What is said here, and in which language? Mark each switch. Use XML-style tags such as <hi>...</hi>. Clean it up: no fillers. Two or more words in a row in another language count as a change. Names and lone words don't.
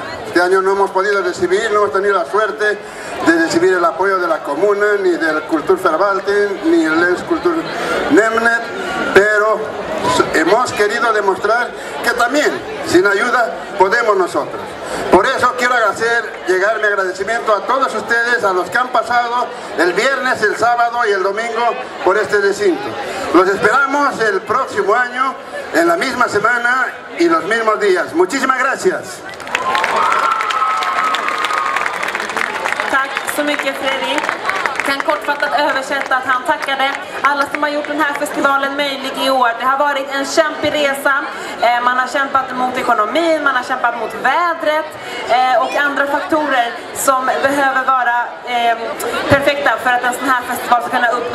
<es>Este año no hemos podido recibir, no hemos tenido la suerte de recibir el apoyo de la comuna, ni del Kulturverwaltung, ni el Lens Kultur Nemnet, pero hemos querido demostrar que también, sin ayuda, podemos nosotros. Por eso quiero llegar mi agradecimiento a todos ustedes, a los que han pasado el viernes, el sábado y el domingo por este recinto. Los esperamos el próximo año, en la misma semana y los mismos días. Muchísimas gracias.</es> <sv>Tack så mycket, Freddy. Kan kortfattat översätta att han tackade alla som har gjort den här festivalen möjlig i år. Det har varit en kämpig resa. Man har kämpat mot ekonomin, man har kämpat mot vädret och andra faktorer som behöver vara perfekta för att en sån här festival ska kunna uppnås.</sv>